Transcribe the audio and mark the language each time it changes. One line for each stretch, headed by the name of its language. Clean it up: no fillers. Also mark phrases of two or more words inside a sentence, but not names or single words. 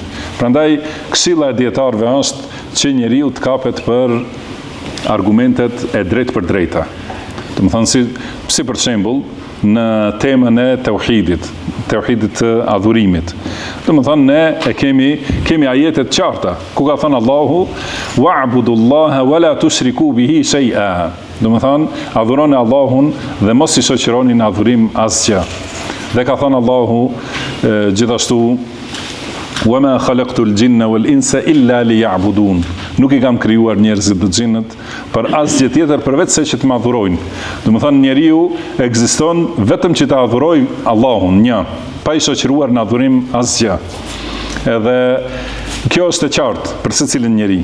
Albanian: Prandaj këshilla e dietarëve është që njeriu të kapet për argumentet e drejtë për drejta. Do të thënë si për shembull, në temën e tauhidit të adhurimit. Do të thonë ne e kemi ajete të qarta ku ka thënë Allahu
Arabic: واعبدوا الله ولا تشركوا به شيئا.
Albanian: Do të thonë adhuroni Allahun dhe mos i shoqëroni në adhurim asgjë. Dhe ka thënë Allahu gjithashtu
Arabic: وَمَا خَلَقْتُ الْجِنَّ وَالْإِنسَ إِلَّا لِيَعْبُدُونَ.
Albanian: Nuk i kam krijuar njerëzit dhe xhinët për asgjë tjetër përveç se që të më adhurojnë. Do të thonë njeriu ekziston vetëm që ta adhurojë Allahun një, pa i shoqëruar në adhurim asgjë. Edhe kjo është e qartë për secilin njeri.